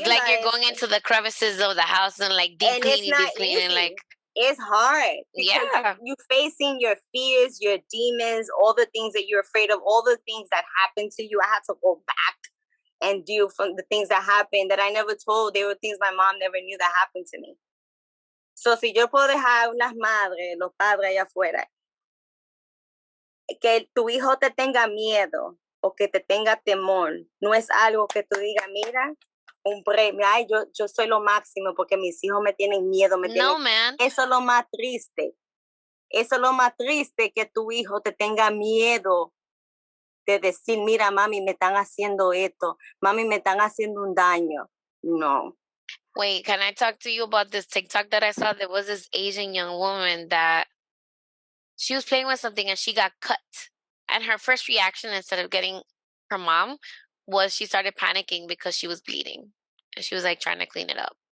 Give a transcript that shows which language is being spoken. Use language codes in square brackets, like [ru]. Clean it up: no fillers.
[en] it's like you're going into the crevices of the house and like deep cleaning. Like it's hard because you're facing your fears, your demons, all the things that you're afraid of, all the things that happened to you. I had to go back and deal from the things that happened that I never told. They were things my mom never knew that happened to me. [es] So si yo puedo dejar unas madres, los padres allá afuera, que tu hijo te tenga miedo o que te tenga temor, no es algo que tú digas, mira, un premio, ay, yo soy lo máximo porque mis hijos me tienen miedo. [en] No, man. [es] Eso es lo más triste. Eso es lo más triste, que tu hijo te tenga miedo de decir, mira, mami, me están haciendo esto. Mami, me están haciendo un daño. No. [en] Wait, can I talk to you about this TikTok that I saw? There was this Asian young woman that she was playing with something and she got cut. And her first reaction, instead of getting her mom, was she started panicking because she was bleeding. And she was like trying to clean it up.